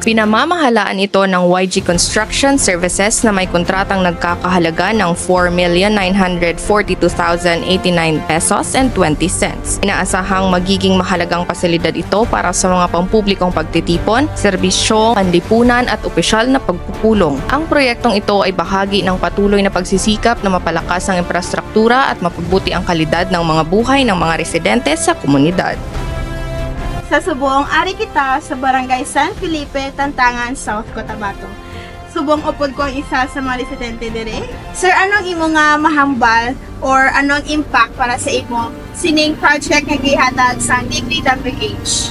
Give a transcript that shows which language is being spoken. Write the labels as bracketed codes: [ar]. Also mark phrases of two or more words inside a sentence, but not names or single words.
[tl] Pinamamahalaan ito ng YG Construction Services na may kontratang nagkakahalaga ng 4,942,089 [en] pesos and 20 cents. [tl] Inaasahang magiging mahalagang pasilidad ito para sa mga pampublikong pagtitipon, serbisyo, panlipunan at opisyal na pagpupulong. Ang proyektong ito ay bahagi ng patuloy na pagsisikap na mapalakas ang infrastruktura at mapabuti ang kalidad ng mga buhay ng mga residente sa komunidad. [hil] Sa Subong ari kita sa Barangay San Felipe, Tantangan, South Cotabato. Subong upod ko ang isa sa mga residente dire. Sir, anong imo nga mahambal or anong impact para sa imo sining project nga gihatag sa DPWH?